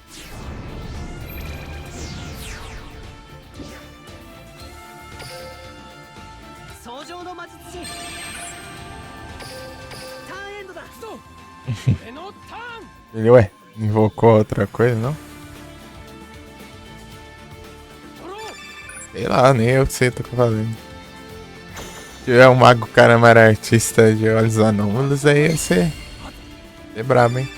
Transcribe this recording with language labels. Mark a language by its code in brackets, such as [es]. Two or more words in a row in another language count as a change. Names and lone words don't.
[ja] 創上の魔術師。ターンエンドだ。俺のターン。 [pt] Ele, ué. Invocou outra coisa, não? Sei lá, nem eu sei o que eu tô falando. Se tiver um mago Caramara artista de olhos anômalos, aí ia ser brabo, hein?